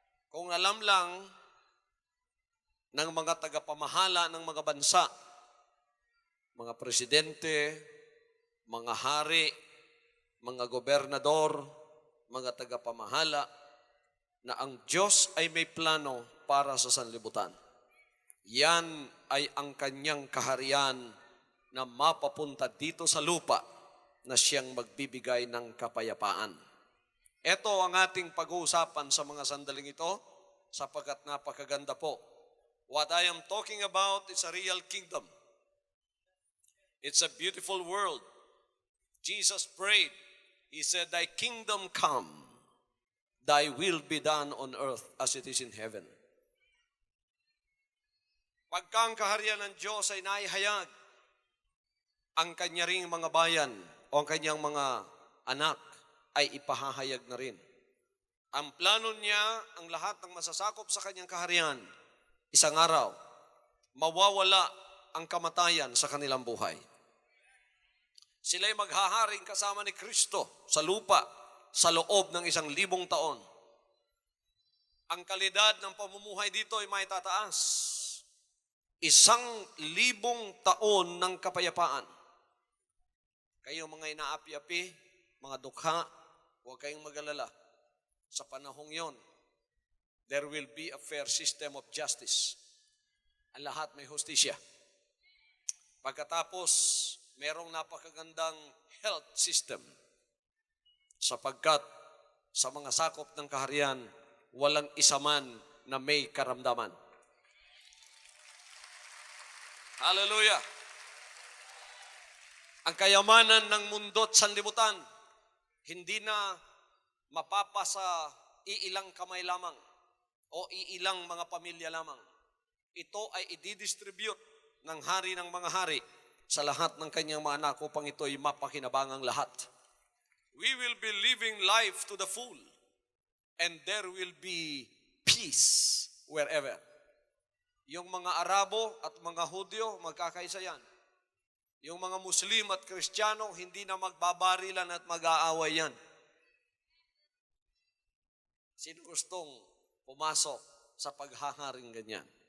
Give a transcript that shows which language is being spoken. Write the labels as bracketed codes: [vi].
[tl] Kung alam lang ng mga tagapamahala ng mga bansa, mga presidente, mga hari, mga gobernador, mga tagapamahala, na ang Diyos ay may plano para sa sanlibutan. Yan ay ang kanyang kaharian na mapapunta dito sa lupa na siyang magbibigay ng kapayapaan. Ito ang ating pag-uusapan sa mga sandaling ito sapagkat napakaganda po. [en] What I am talking about is a real kingdom. It's a beautiful world. Jesus prayed. He said, Thy kingdom come, Thy will be done on earth as it is in heaven. [tl] Pagka ang kaharian ng Diyos ay naihayag, ang kanya ring mga bayan o ang kanyang mga anak ay ipahahayag na rin. Ang plano niya, ang lahat ng masasakop sa kanyang kaharian, isang araw, mawawala ang kamatayan sa kanilang buhay. Sila'y maghaharing kasama ni Kristo sa lupa sa loob ng 1,000 taon. Ang kalidad ng pamumuhay dito ay maitataas. 1,000 taon ng kapayapaan. Kayo mga inaapi-api, mga dukha, huwag kayong mag-alala. Sa panahong yon, [en] there will be a fair system of justice. [tl] Ang lahat may hustisya. Pagkatapos, merong napakagandang health system. Sapagkat sa mga sakop ng kaharian, walang isa man na may karamdaman. Hallelujah! Ang kayamanan ng mundo at sanlibutan, hindi na mapapasa iilang kamay lamang o iilang mga pamilya lamang. Ito ay i-distribute ng hari ng mga hari sa lahat ng kanyang mga anak upang ito ay mapakinabangang lahat. [en] We will be living life to the full and there will be peace wherever. [tl] Yung mga Arabo at mga Hudyo, magkakaisa yan. Yung mga Muslim at Kristiyano, hindi na magbabarilan at mag-aaway yan. Sino gustong pumasok sa paghaharing ganyan?